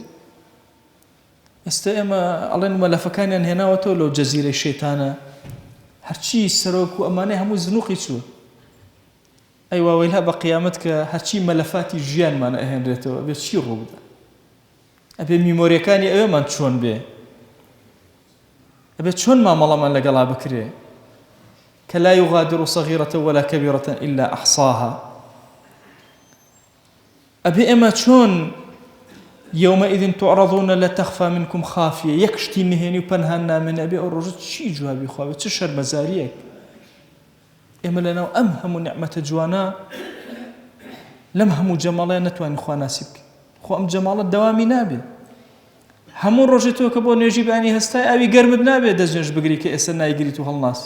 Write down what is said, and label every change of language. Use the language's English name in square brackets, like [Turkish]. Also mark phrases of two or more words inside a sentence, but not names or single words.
[Central Kurdish] ئێستا ئێمە ئەڵێن مەلەفەکانیان هێناوەتەوە لەو جەزیرەی شەیتانە هەرچی سەرۆک و ئەمانەی هەموو زنووقی چووە. ئەی واوەیلا بە قیامەت کە هەرچی مەلەفاتی ژیانمانە ئەهێنرێتەوە ئەبێت چی ڕوو بدە؟ ئەبێ میمۆریەکانی ئەوێمان چۆن بێ؟ ئەبێت چۆن مامەڵەمان لەگەڵا بکرێ کە [Arabic] لا یغادر صغیرة ولا كبيرة إلا أحصاها. [Central Kurdish] ئەبێ ئێمە چۆن [Arabic] يومئذ تعرضون لا تخفى منكم خافية [Central Kurdish] یەکشتی نهێنی و پەنهان نامێنێ ئەبێ ئەو ڕۆژە چی جوابی خوا بێت چ شەرمەزاریەک. ئێمە لەناو ئەم هەموو نعمەتە جوانە لەم هەموو جەماڵەیە نەتوانین خوا ناسیب بکەین. خۆ ئەم جەماڵە دەوامی نابێت. هەموو ڕۆژێ تۆ کە بۆ نوێژی بانی هەستای ئاوی گەرمت نابێت دەستنوێژ بگری کە ئێستا نایگریت و هەڵناسی.